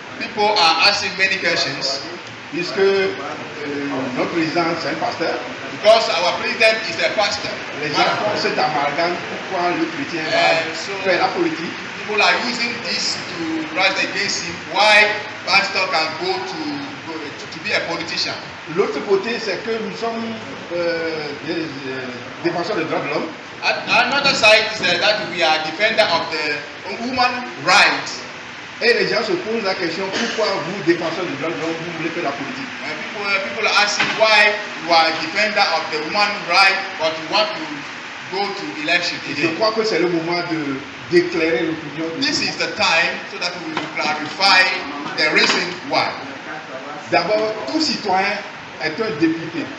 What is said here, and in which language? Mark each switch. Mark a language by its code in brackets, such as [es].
[en] People are asking many questions. [fr] Puisque notre président c'est un pasteur. [en] Because our president is a pastor. [fr] Les gens font cet amalgame, pourquoi le chrétien va faire la politique. [en] People are using this to rise against him. Why pastor can go to be a politician. [fr] L'autre côté, c'est que nous sommes des défenseurs des droits de l'homme. [en] Another side is that we are defender of the human rights. [fr] Et les gens se posent la question, pourquoi vous, défenseurs des droits de l'homme, vous voulez faire la politique? [en] People are asking why you are a defender of the human rights, but you want to go to election again. [fr] Je crois que c'est le moment d'éclairer l'opinion. [en] This is the time so that we will clarify the reason why. [fr] D'abord, tout citoyen est un député.